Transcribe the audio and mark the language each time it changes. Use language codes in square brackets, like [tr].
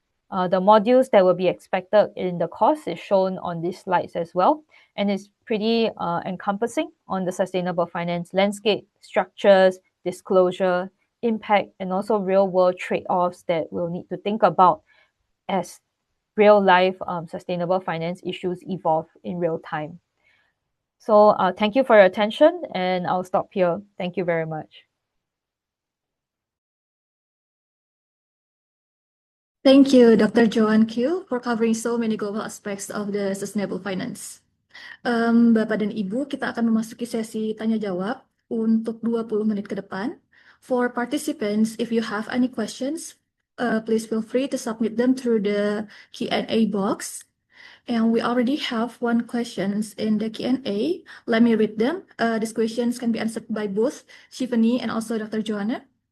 [en] The modules that will be expected in the course is shown on these slides as well, and it's pretty encompassing on the sustainable finance landscape, structures, disclosure, impact, and also real-world trade-offs that we'll need to think about as real-life sustainable finance issues evolve in real time. So thank you for your attention, and I'll stop here. Thank you very much. Thank you, Dr. Joan Q, for covering so many global aspects of the sustainable finance. [id] Bapak dan Ibu, kita akan memasuki sesi tanya-jawab untuk 20 menit ke depan. [en] For participants, if you have any questions, please feel free to submit them through the Q&A box. And we already have one question in the Q&A. Let me read them. These questions can be answered by both Shivani and also Dr. Joanna.